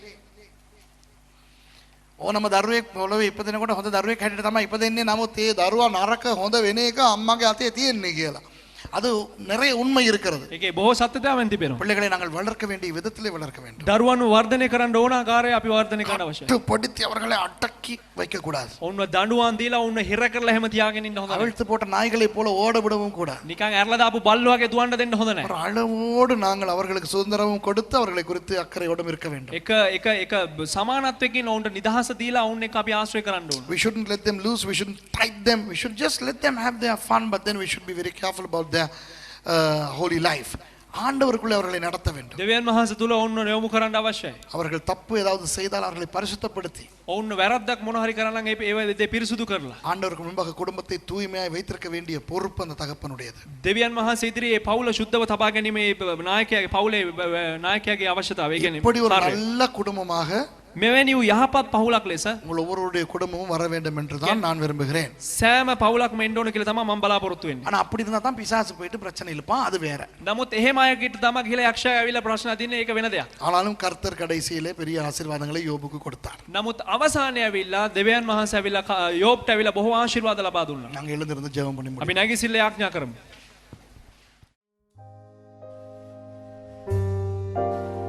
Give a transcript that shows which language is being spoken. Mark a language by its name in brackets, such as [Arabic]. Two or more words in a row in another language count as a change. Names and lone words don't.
[Sinhala] ඕනම දරුවෙක් පොළොවේ ඉපදෙනකොට හොඳ දරුවෙක් හැටියට තමයි ඉපදෙන්නේ. නමුත් ඒ දරුවා නරක හොඳ වෙන එක අම්මගේ අතේ තියෙන්නේ කියලා. [Tamil] அது நிறைய உண்மை இருக்கிறது. [Sinhala] ඒකේ බොහෝ සත්‍යතාවයන් තිබෙනවා. [Tamil] பிள்ளைகளை நாங்கள் வளர்க்க வேண்டிய விதத்திலே வளர்க்க வேண்டும். [Sinhala] දරුවන්ව වර්ධනය කරන්න ඕන ආකාරය අපි වර්ධනය කරන්න අවශ්‍යයි. [Tamil] கட்டுப்படுத்தி அவர்களை அடக்கி வைக்க கூடாது. [Sinhala] ඔවුන්ව දඬුවම් දීලා ඔවුන්ව හිර කරලා එහෙම තියාගෙන ඉන්න හොඳ නැහැ. [Tamil] அவிழ்த்து போட்ட நாய்களை போல ஓட விடவும் கூடாது. [Sinhala] නිකන් ඇරලා දාපු බල්ලෝ වගේ දුවන්න දෙන්න හොඳ නැහැ. [Tamil] ஒரு அளவோடு நாங்கள் அவர்களுக்கு சுதந்திரமும் கொடுத்து அவர்களை குறித்து அக்கறையோடும் இருக்க வேண்டும். [Sinhala] එක සමානත්වයකින් ඔවුන්ට නිදහස දීලා ඔවුන් එක්ක අපි ආශ්‍රය කරන්න ඕන. [English] We shouldn't let them loose, we shouldn't tight them, we should just let them have their fun, but then we should be very careful about their holy life. [Tamil] ஆண்டவருக்குள்ளே அவர்களை நடத்த வேண்டும். [Sinhala] දෙවියන් වහන්සේ තුල ඔවුන්ව යොමු කරන්න අවශ්‍යයි. [Tamil] அவர்கள் தப்பு ஏதாவது செய்தால் அவர்களை பரிசுத்தப்படுத்தி [Sinhala] ඔවුන්ව වැරද්දක් මොන හරි කරලා නම් ඒ පිරිසුදු කරලා [Tamil] ஆண்டவருக்கு முன்பாக குடும்பத்தை தூய்மையாய் வைத்திருக்க வேண்டிய பொறுப்பு அந்த தகப்பனுடையது. [Sinhala] දෙවියන් වහන්සේ ඉදිරියේ පවුල සුද්ධව තබා ගැනීමේ නායකයාගේ පවුලේ නායකයාගේ අවශ්‍යතාවය. ඒ කියන්නේ [Tamil] இப்படி ஒரு நல்ல குடும்பமாக [Sinhala] මෙවැනි වූ යහපත් පවුලක් ලෙස [Tamil] உங்கள் ஒவ்வொருடைய குடும்பமும் வர வேண்டும் என்று தான் நான் விரும்புகிறேன். [Sinhala] සෑම පවුලක්ම එන්න ඕන කියලා තමයි මම බලාපොරොත්තු වෙන්නේ. [Tamil] ஆனா அப்படி இருந்தா தான் பிசாசு போயிட்டு பிரச்சனை இழுப்பான், அது வேற. [Sinhala] නමුත් එහෙම අයකට තමයි ගිහලා යක්ෂයා ඇවිල්ලා ප්‍රශ්න අදින්නේ, ඒක වෙන දෙයක්. [Tamil] ஆனாலும் கர்த்தர் கடைசியிலே பெரிய ஆசீர்வாதங்களை யோபுக்கு கொடுத்தார். [Sinhala] නමුත් අවසානයේ ඇවිල්ලා දෙවියන් වහන්සේ ඇවිල්ලා යෝබ්ට ඇවිල්ලා බොහෝ ආශිර්වාද ලබා දුන්නා. [Tamil] நாங்க எழுந்திருந்து ஜெபம் பண்ணி [Sinhala] අපි නැගිසිල්ල යාඥා කරමු.